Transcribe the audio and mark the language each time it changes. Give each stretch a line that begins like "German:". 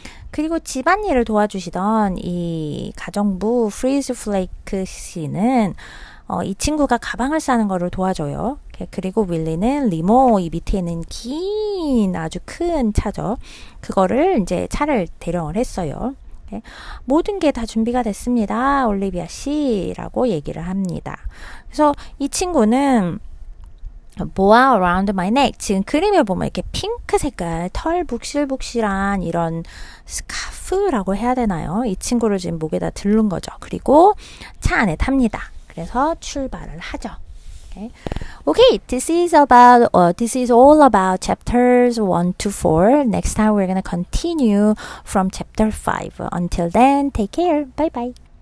Korean: 그리고 집안일을 도와주시던 이 가정부 프리즈 플레이크 씨는 이 친구가 가방을 싸는 거를 도와줘요. 그리고 윌리는 리모, 이 밑에 있는 긴 아주 큰 차죠. 그거를 이제 차를 대령을 했어요. 모든 게 다 준비가 됐습니다, 올리비아 씨라고 얘기를 합니다. 그래서 이 친구는
English: boa around my neck.
Korean: 지금 그림에 보면 이렇게 핑크 색깔 털 북실북실한 이런 스카프라고 해야 되나요? 이 친구를 지금 목에다 들른 거죠. 그리고 차 안에 탑니다. 그래서 출발을 하죠.
English: Okay, this is all about chapters 1 to 4. Next time we're going to continue from chapter 5. Until then, take care. Bye bye.